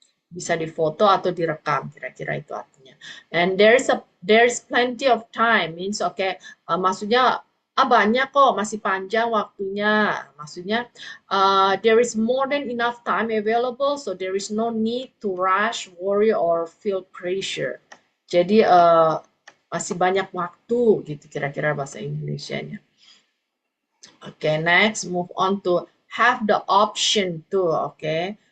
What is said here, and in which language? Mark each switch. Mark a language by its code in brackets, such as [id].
[id] Bisa difoto atau direkam, kira-kira itu artinya. [en] And there's plenty of time means okay, [id] maksudnya banyak kok, masih panjang waktunya. Maksudnya, [en] there is more than enough time available, so there is no need to rush, worry, or feel pressure. [id] Jadi, masih banyak waktu, gitu kira-kira bahasa Indonesianya. [en] Okay, next, move on to have the option to, okay.